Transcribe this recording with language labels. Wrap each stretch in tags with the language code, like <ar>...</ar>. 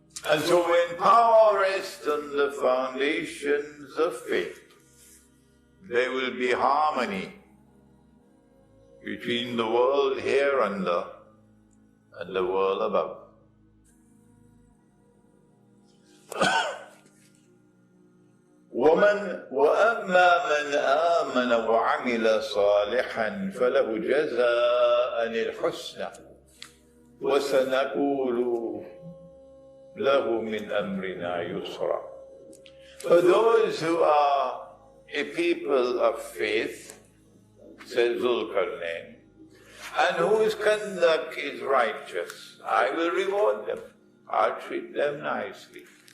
<en>And so when power rests on the foundations of faith, there will be harmony between the world here under and the world above.</en> <ar>وأما من آمن وعمل صالحا فله جزاء الحسنى وسنقول له من أمرنا يسرا.</ar> <en>For those who are a people of faith, says Zulkarnain, and whose conduct is righteous, I will reward them. I'll treat them nicely.</en>